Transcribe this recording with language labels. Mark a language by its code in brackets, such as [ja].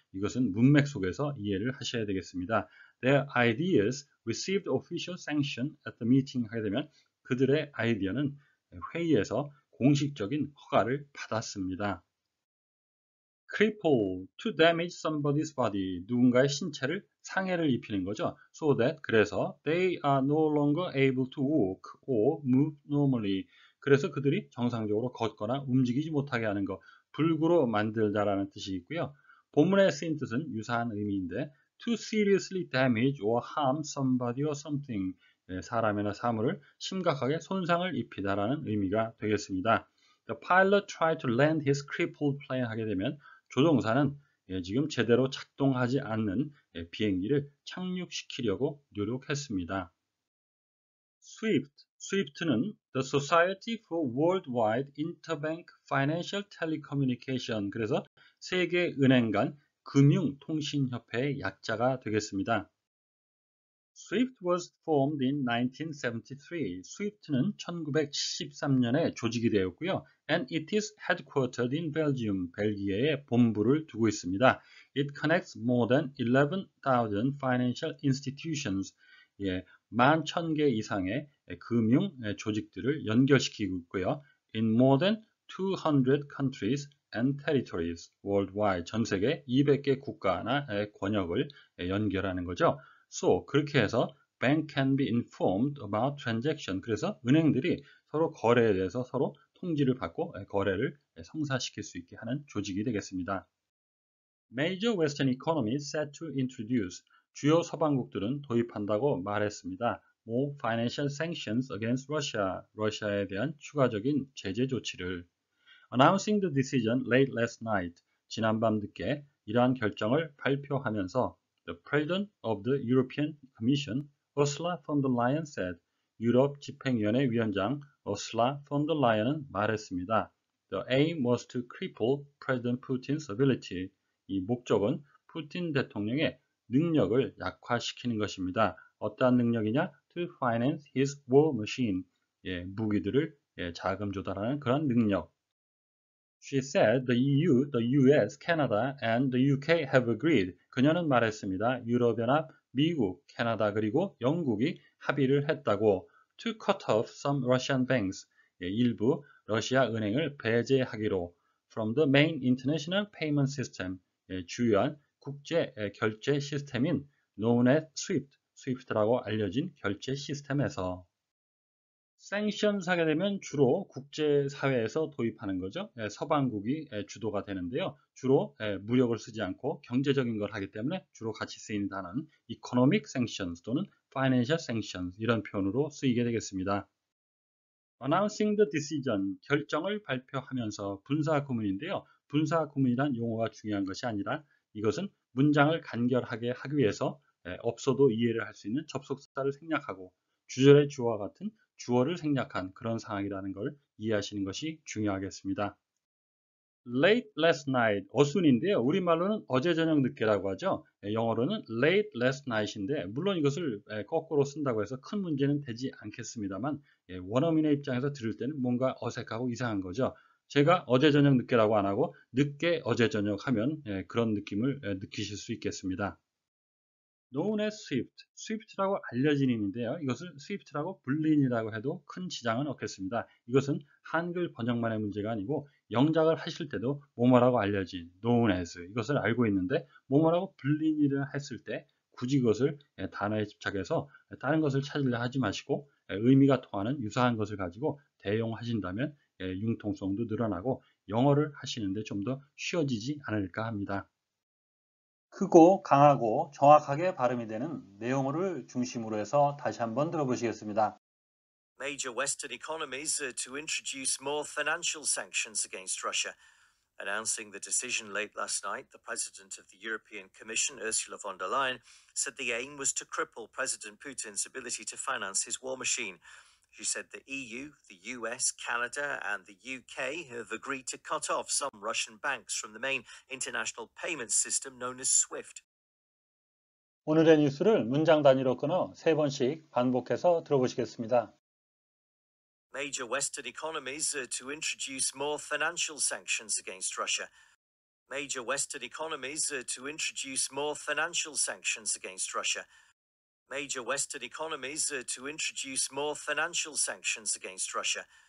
[ko] 이것은 문맥 속에서 이해를 하셔야 되겠습니다. [en] Their ideas received official sanction at the meeting [ko] 하게 되면 그들의 아이디어는 회의에서 공식적인 허가를 받았습니다. [en] cripple, to damage somebody's body, [ko] 누군가의 신체를 상해를 입히는 거죠. [en] So that, [ko] 그래서 [en] they are no longer able to walk or move normally. [ko] 그래서 그들이 정상적으로 걷거나 움직이지 못하게 하는 것, 불구로 만들다라는 뜻이 있고요. 본문에 쓰인 뜻은 유사한 의미인데 [en] to seriously damage or harm somebody or something. [ko] 사람이나 사물을 심각하게 손상을 입히다라는 의미가 되겠습니다. [en] The pilot tried to land his crippled plane [ko] 하게 되면 조종사는 지금 제대로 작동하지 않는 비행기를 착륙시키려고 노력했습니다. SWIFT는 The Society for Worldwide Interbank Financial Telecommunication, 그래서 세계은행 간 금융통신협회의 약자가 되겠습니다. [en] SWIFT was formed in 1973. [ko] SWIFT는 1973년에 조직이 되었고요. [en] And it is headquartered in Belgium. [ko] 벨기에에 본부를 두고 있습니다. [en] It connects more than 11,000 financial institutions. [ko] 11,000개 이상의 금융 조직들을 연결시키고 있고요. [en] In more than 200 countries and territories worldwide. [ko] 전 세계 200개 국가나 권역을 연결하는 거죠. [en] So, [ko] 그렇게 해서 [en] bank can be informed about transaction. [ko] 그래서 은행들이 서로 거래에 대해서 서로 통지를 받고 거래를 성사시킬 수 있게 하는 조직이 되겠습니다. [en] Major Western economies set to introduce. [ko] 주요 서방국들은 도입한다고 말했습니다. [en] More financial sanctions against Russia. [ko] 러시아에 대한 추가적인 제재 조치를. [en] Announcing the decision late last night. [ko] 지난밤 늦게 이러한 결정을 발표하면서 [en] The President of the European Commission, Ursula von der Leyen said, [ko] 유럽 집행위원회 위원장 [en] Ursula von der Leyen은 [ko] 말했습니다. [en] The aim was to cripple President Putin's ability. [ko] 이 목적은 푸틴 대통령의 능력을 약화시키는 것입니다. 어떠한 능력이냐? [en] To finance his war machine. [ko] 무기들을 자금 조달하는 그런 능력. [en] She said the EU, the US, Canada, and the UK have agreed. [ko] 그녀는 말했습니다. 유럽연합, 미국, 캐나다 그리고 영국이 합의를 했다고 [en] to cut off some Russian banks. [ko] 일부 러시아 은행을 배제하기로 [en] from the main international payment system. [ko] 주요한 국제 결제 시스템인 [en] known as SWIFT, [ko] SWIFT라고 알려진 결제 시스템에서 sanctions 하게 되면 주로 국제사회에서 도입하는 거죠. 서방국이 주도가 되는데요. 주로 무력을 쓰지 않고 경제적인 걸 하기 때문에 주로 같이 쓰이는 단어는 economic sanctions 또는 financial sanctions 이런 표현으로 쓰이게 되겠습니다. [en] Announcing the decision, [ko] 결정을 발표하면서 분사구문인데요. 분사구문이란 용어가 중요한 것이 아니라 이것은 문장을 간결하게 하기 위해서 없어도 이해를 할 수 있는 접속사를 생략하고 주절의 주어와 같은 주어를 생략한 그런 상황이라는 걸 이해하시는 것이 중요하겠습니다. [en] Late last night, [ko] 어순인데요. 우리말로는 어제 저녁 늦게라고 하죠. 영어로는 [en] late last night [ko] 인데 물론 이것을 거꾸로 쓴다고 해서 큰 문제는 되지 않겠습니다만 원어민의 입장에서 들을 때는 뭔가 어색하고 이상한 거죠. 제가 어제 저녁 늦게라고 안 하고 늦게 어제 저녁 하면 그런 느낌을 느끼실 수 있겠습니다. [en] known as SWIFT, [ko] SWIFT라고 알려진 인인데요. 이것을 SWIFT라고 불린이라고 해도 큰 지장은 없겠습니다. 이것은 한글 번역만의 문제가 아니고 영작을 하실 때도 뭐뭐라고 알려진 known as 이것을 알고 있는데 뭐뭐라고 불린이를 했을 때 굳이 그것을 단어에 집착해서 다른 것을 찾으려 하지 마시고 의미가 통하는 유사한 것을 가지고 대용하신다면 융통성도 늘어나고 영어를 하시는데 좀 더 쉬워지지 않을까 합니다. 크고 강하고 정확하게 발음이 되는 내용어를 중심으로 해서 다시 한번 들어보시겠습니다. [en] Major Western economies to introduce more financial sanctions against Russia. Announcing the decision late last night, the President of the European Commission, Ursula von der Leyen, said the aim was to cripple President Putin's ability to finance his war machine. She said the EU, the US, Canada, and the UK have agreed to cut off some Russian banks from the main international payment system known as SWIFT. [ko] 오늘의 뉴스를 문장 단위로 끊어 3번씩 반복해서 들어보시겠습니다. [en] Major Western economies to introduce more financial sanctions against Russia. Major Western economies to introduce more financial sanctions against Russia. Major Western economies to introduce more financial sanctions against Russia.